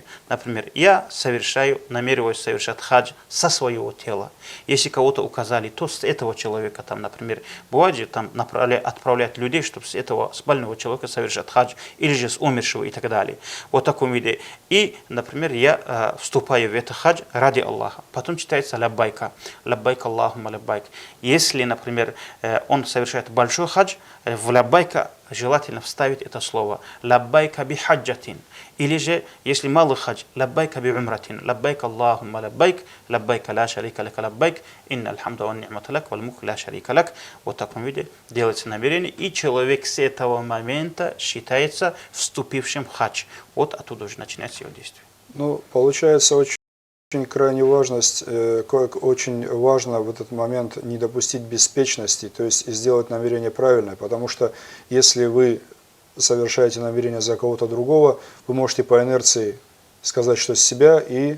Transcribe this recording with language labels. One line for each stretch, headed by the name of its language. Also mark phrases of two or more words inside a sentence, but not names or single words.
Russian: Например, я намереваюсь совершать хадж со своего тела. Если кого-то указали, то с этого человека, там, например, бывает же, там отправлять людей, чтобы с этого больного человека совершать хадж, или же с умершего и так далее. Вот в таком виде. И, например, я вступаю в этот хадж ради Аллаха. Потом читается лаббайка.
Arabic: لبيك اللهم لبيك.
Russian: Если, например, он совершает большой хадж, в лаббайка желательно вставить это слово
Arabic: لبيك بحجة.
Russian: Или же, если малый хадж,
Arabic: لبيك بعمرة. لبيك اللهم لبيك، لبيك لا شريك لك لبيك، إن الحمد والنعمة لك والملك لا شريك لك.
Russian: Вот в таком виде делается намерение, и человек с этого момента считается вступившим в хадж. Вот оттуда уже начинается его действие. Ну, получается, очень крайне очень важно в этот момент не допустить беспечности, то есть сделать намерение правильное, потому что если вы совершаете намерение за кого-то другого, вы можете по инерции сказать, что с себя, и